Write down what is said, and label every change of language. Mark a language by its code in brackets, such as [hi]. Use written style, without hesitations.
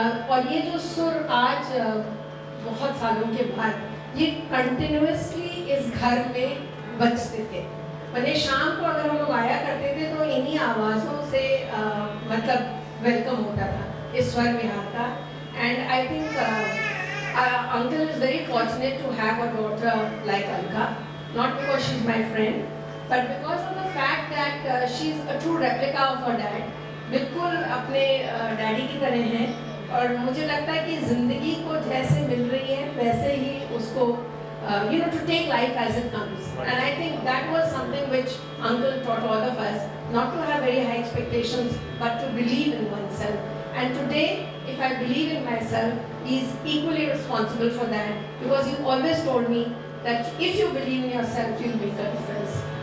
[hi] और ये जो सुर आज बहुत सालों के बाद ये कंटिन्यूअसली इस घर में बजते थे. मैंने शाम को अगर हम लोग आया करते थे तो इन्हीं आवाज़ों से मतलब वेलकम होता था, इस स्वर विहार का. [en] And I think Uncle is very fortunate to have a daughter like Alka, not because she's my friend, but because of the fact that she's a true replica of her dad. [hi] बिल्कुल अपने daddy की तरह हैं और मुझे लगता है कि ज़िंदगी को जैसे मिल रही है वैसे ही उसको [en] to take life as it comes. And I think that was something which Uncle taught all of us, not to have very high expectations, but to believe in oneself. And today, if I believe in myself, he's equally responsible for that, because he always told me that if you believe in yourself, you'll make a difference.